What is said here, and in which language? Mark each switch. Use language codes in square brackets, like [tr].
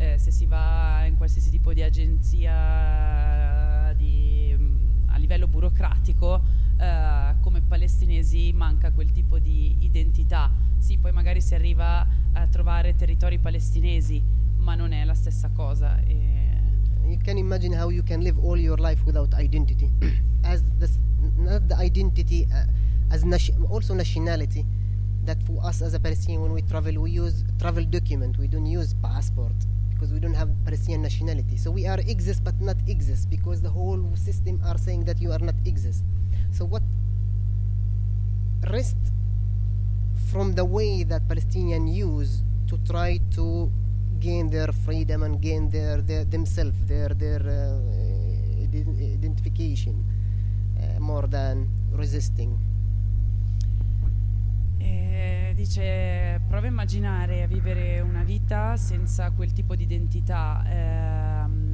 [it] Se si va in qualsiasi tipo di agenzia a livello burocratico, come palestinesi manca quel tipo di identità. Sì, poi magari si arriva a trovare territori palestinesi, ma non è la stessa cosa. [en] You can imagine how you can live all your life without identity. As not the identity, as also nationality, that for us as a Palestinian when we travel, we use travel document, we don't use passport, because we don't have Palestinian nationality. So we are exist but not exist, because the whole system are saying that you are not exist. So what rest from the way that Palestinians use to try to gain their freedom and gain their identification more than resisting. [it] Dice, prova a immaginare a vivere una vita senza quel tipo di identità.